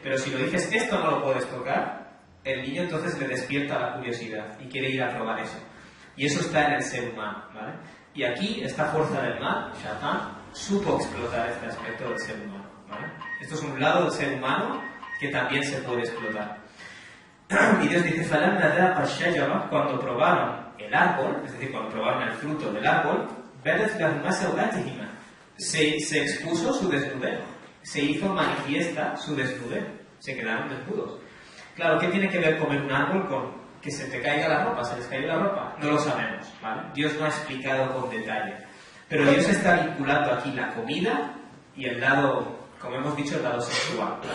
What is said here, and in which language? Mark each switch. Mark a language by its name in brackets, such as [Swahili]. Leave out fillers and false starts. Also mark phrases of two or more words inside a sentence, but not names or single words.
[Spanish] Pero si lo dices, esto no lo puedes tocar, el niño entonces le despierta la curiosidad y quiere ir a probar eso. Y eso está en el ser humano, ¿vale? Y aquí, esta fuerza del mal, Shaitan, supo explotar este aspecto del ser humano, ¿vale? Esto es un lado del ser humano que también se puede explotar. Y Dios dice, [Arabic] فَلَمَّا ذَاقَ الشَّجَرَةَ, [Spanish] cuando probaron el árbol, es decir, cuando probaron el fruto del árbol, [Arabic] بَدَتْ لَهُمَا سَوْآتِهِمَا, [Spanish] se expuso su desnudez, se hizo manifiesta su desnudez, se quedaron desnudos. Claro, ¿qué tiene que ver comer un árbol con que se te caiga la ropa, se les caiga la ropa? No lo sabemos, ¿vale? Dios no ha explicado con detalle. Pero Dios está vinculando aquí la comida y el lado, como hemos dicho, el lado sexual, ¿vale?